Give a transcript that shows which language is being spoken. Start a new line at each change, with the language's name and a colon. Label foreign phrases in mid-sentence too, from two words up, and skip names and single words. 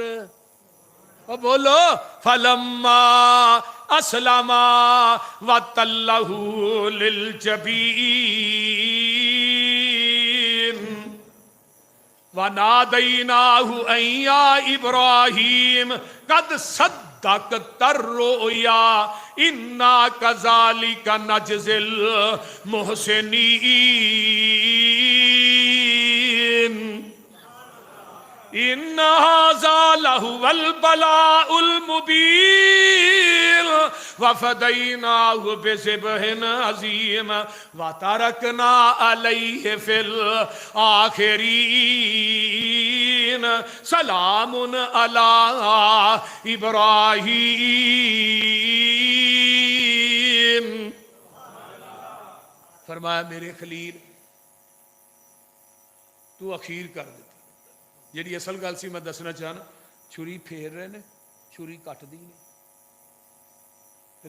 Arabic: बोलो فلما أسلما وتله للجبين وناديناه أيا إبراهيم قد صدقت الرؤيا إنا كذلك نجزي المحسنين. إن هذا لهو البلاء المبين وفديناه بذبح عظيم وتركنا عليه في الآخرين سلام على إبراهيم.
Urdu: فرمایا میرے خلیل تو اخیر کر دے.
Punjabi: جی اصل گل سی میں دسنا چاہنا، چھری پھیر رہے نے، چھری کٹدی نہیں.